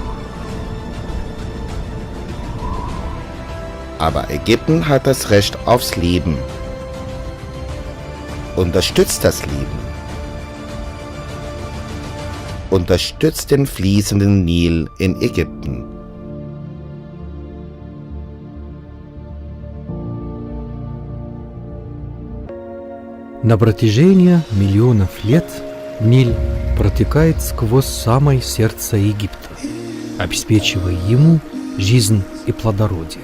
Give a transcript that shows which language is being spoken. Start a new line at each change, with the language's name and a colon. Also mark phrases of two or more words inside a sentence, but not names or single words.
German: Aber Ägypten hat das Recht aufs Leben. Unterstützt das Leben. Unterstützt den fließenden Nil in Ägypten.
Russian: На протяжении миллионов лет Ниль протекает сквозь самое сердце Египта, обеспечивая ему жизнь и плодородие.